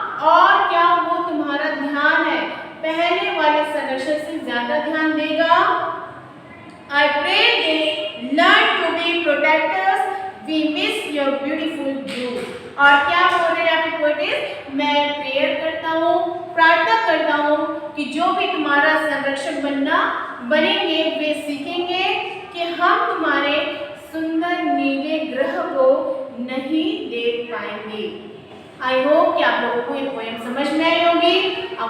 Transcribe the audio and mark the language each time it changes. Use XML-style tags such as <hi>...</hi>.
<hi>और क्या वो तुम्हारा ध्यान है पहले वाले संरक्षक से ज्यादा ध्यान देगा?</hi> <en>I pray they learn to be protectors. We miss your beautiful blue.</en> <hi>और क्या बोल रहे हैं यहाँ पे पोएटिस? मैं प्रेयर करता हूँ, प्रार्थना करता हूँ कि जो भी तुम्हारा संरक्षक बनेंगे वे सीखेंगे कि हम तुम्हारे सुंदर नीले ग्रह को नहीं देख पाएंगे.</hi> <en>I hope</en> <hi>कि आप लोगों को ये पोएम समझ में आई होगी. अब</hi>